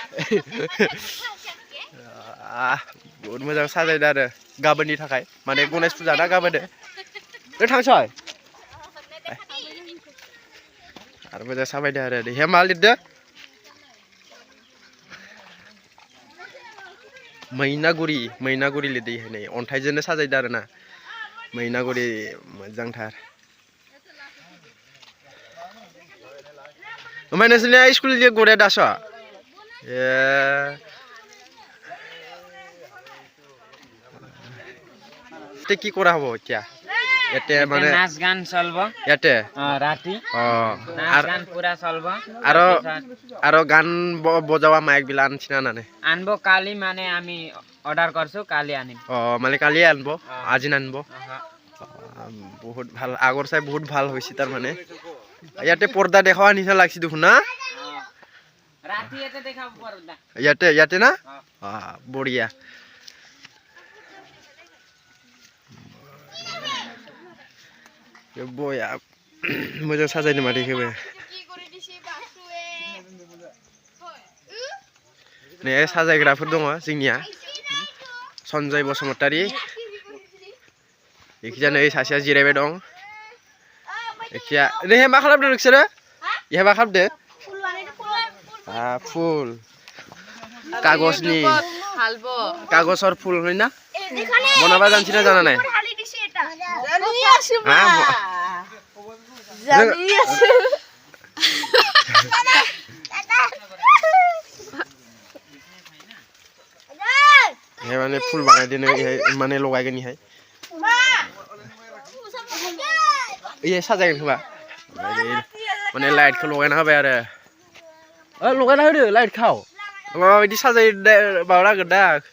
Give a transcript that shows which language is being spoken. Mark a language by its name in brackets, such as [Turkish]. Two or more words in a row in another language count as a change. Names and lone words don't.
[Bodo] बहुद मोजां साजायदो आरो गाबोननि थाखाय माने गणेश फुजा ना गाबोन नों थांसै आरो मोजां साबायदो आरो हे मा लिरदो मैनागुरि लिरदो नै अन्थाइजोंनो साजायदो आरो ना मैनागुरि मोजांथार ओमफ्राय नोंसोरनिया स्कुलनि गनाया दासो [Assamese] কি কৰা হ'ব এতিয়া ইয়াতে মানে নাচ গান চলব ইয়াতে ৰাতি নাচ গান পুৰা চলব আৰু গান বজাৱা মাইক বিলা আনছিনা নানে আনব কালি মানে আমি অর্ডার করছো কালি আনিম মানে কালি আনব আজি নানব বহুত ভাল আগৰ চাই বহুত ভাল হৈছে তাৰ মানে ইয়াতে পৰ্দা দেখাৱা নিচিনা লাগছি দেখোন না ৰাতি ইয়াতে দেখাব পৰ্দা ইয়াতে না বঢ়িয়া [Bodo] बया मोजां साजायनो मादैखौबो नै साजायग्राफोर दङ जोंनिया सन्जय बसुमतारी एखिजा नै सासेया जिरायबाय दं एखिया नै मा खालामदों नोंसोरो इहा मा खालामदो फुल कागजनि कागजर फुल [Assamese] হয় না বনাবা জানছিনা জানা নাই [Bodo] माने फुल बानाय देनो माने लगायगोन इहाय इहे साजायगोन खोमा माने लाइटखौ लगायना होबाय आरो लगायना होदो लाइटखौ माबायदि साजाय माबानांगोन दा